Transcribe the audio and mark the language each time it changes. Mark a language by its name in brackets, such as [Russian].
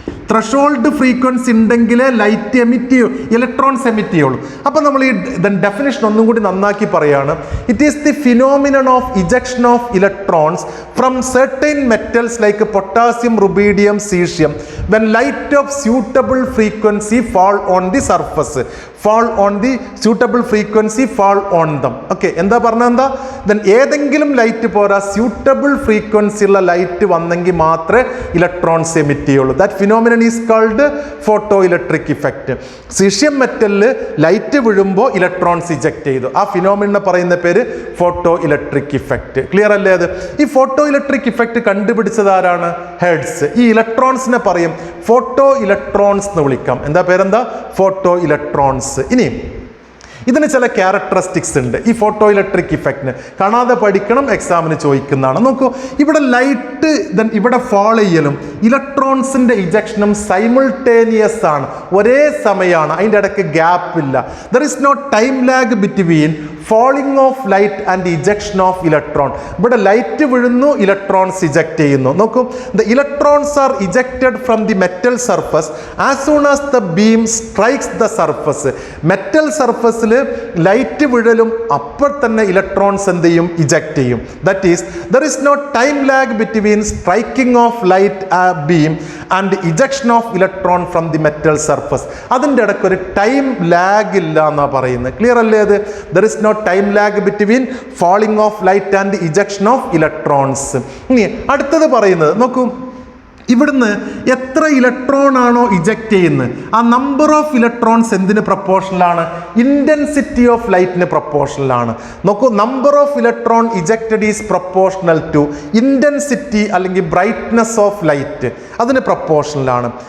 [Malayalam] Threshold frequency ഉണ്ടെങ്കിലേ light emit ചെയ്യൂ, electrons emit ചെയ്യുള്ളൂ. അപ്പം നമ്മൾ ഈ ഡെഫിനിഷൻ ഒന്നും കൂടി നന്നാക്കി പറയാണ്. [English] It is the phenomenon of ejection of electrons from certain metals like potassium, rubidium, caesium when light of suitable frequency fall on the surface. fall on the suitable frequency, fall on them. [Malayalam] Okay, എന്താ പറഞ്ഞ എന്താ? Then ഏതെങ്കിലും light പോരാ, suitable frequency ഉള്ള light വന്നെങ്കിൽ മാത്രമേ electrons emit ചെയ്യുള്ളൂ. [English] That phenomenon is called photoelectric effect. [Malayalam] Caesium മെറ്റലിൽ light വീഴുമ്പോൾ ഇലക്ട്രോൺസ് ഇജക്ട് ചെയ്തു. ആ ഫിനോമിനെ പറയുന്ന പേര് ഫോട്ടോ ഇലക്ട്രിക് ഇഫക്റ്റ്. ക്ലിയർ അല്ലേ? അത് ഈ ഫോട്ടോ ഇലക്ട്രിക് ഇഫക്റ്റ് കണ്ടുപിടിച്ചത് ആരാണ്? ഹെർട്സ്. ഈ ഇലക്ട്രോൺസിനെ പറയും ഫോട്ടോ ഇലക്ട്രോൺസ് എന്ന് വിളിക്കാം. എന്താ പേരെന്താ? Photo electrons. ഇനി ഇതിന് ചില ക്യാരക്ടറിസ്റ്റിക്സ് ഉണ്ട് ഈ ഫോട്ടോ ഇലക്ട്രിക് ഇഫക്റ്റിന്. കാണാതെ പഠിക്കണം, എക്സാമിന് ചോദിക്കുന്നതാണ്. നോക്കൂ, ഇവിടെ ലൈറ്റ് ഇവിടെ ഫാൾ ചെയ്യലും ഇലക്ട്രോൺസിന്റെ ഇജക്ഷനും സൈമിൾട്ടേനിയസ് ആണ്, ഒരേ സമയമാണ്. അതിൻ്റെ ഇടയ്ക്ക് ഗ്യാപ്പ് ഇല്ല. [English] There is no time lag between falling of light and ejection of electron. [Malayalam] ഇവിടെ ലൈറ്റ് വീഴുന്നു, ഇലക്ട്രോൺസ് ഇജക്ട് ചെയ്യുന്നു. [English] നോക്കൂ, the electrons are ejected from the metal surface as soon as the beam strikes the surface. [Malayalam] Metal സർഫസിൽ light വീഴലും അപ്പോൾ തന്നെ electrons എന്ത് ചെയ്യും? Eject ചെയ്യും. [English] That is, there is no time lag between striking of light beam and ejection of electron from the metal surface. [Malayalam] അതിൻ്റെ ഇടയ്ക്ക് ഒരു time lag ഇല്ല എന്നാണ് പറയുന്നത്. ക്ലിയർ അല്ലേ? [English] അത് there is no time lag between falling of light and ejection of electrons. [Malayalam] ഇനി അടുത്തത് പറയുന്നത് നോക്കൂ, ഇവിടുന്ന് എത്ര ഇലക്ട്രോൺ ആണോ ഇജക്ട് ചെയ്യുന്നത് ആ നമ്പർ ഓഫ് ഇലക്ട്രോൺസ് എന്തിന് പ്രപ്പോർഷണലാണ്? Intensity of ലൈറ്റിന് പ്രപ്പോർഷണലാണ്. നോക്കൂ, [English] number of electron ejected is proportional to intensity [Malayalam] അല്ലെങ്കിൽ ബ്രൈറ്റ്നെസ് ഓഫ് ലൈറ്റ്, അതിന് പ്രപ്പോർഷണലാണ്.